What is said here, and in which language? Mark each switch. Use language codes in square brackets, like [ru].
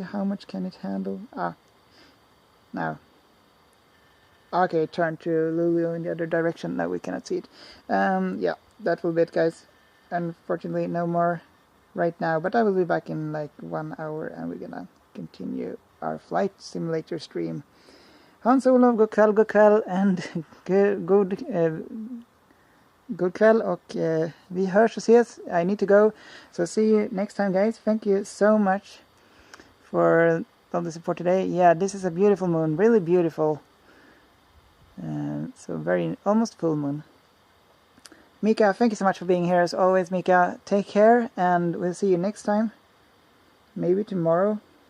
[en] How much can it handle? Now. Okay, turn to Lulio in the other direction. Now we cannot see it. Yeah, that will be it, guys. Unfortunately, no more right now, but I will be back in like 1 hour, and we're gonna continue our flight simulator stream. [sv] Hans-Olof, god kväll, and god kväll, och vi hörs och ses. [en] I need to go, so see you next time, guys. Thank you so much for all the support today. Yeah, this is a beautiful moon, really beautiful. So almost full moon. Mika, thank you so much for being here as always, Mika. Take care, and we'll see you next time. Maybe tomorrow.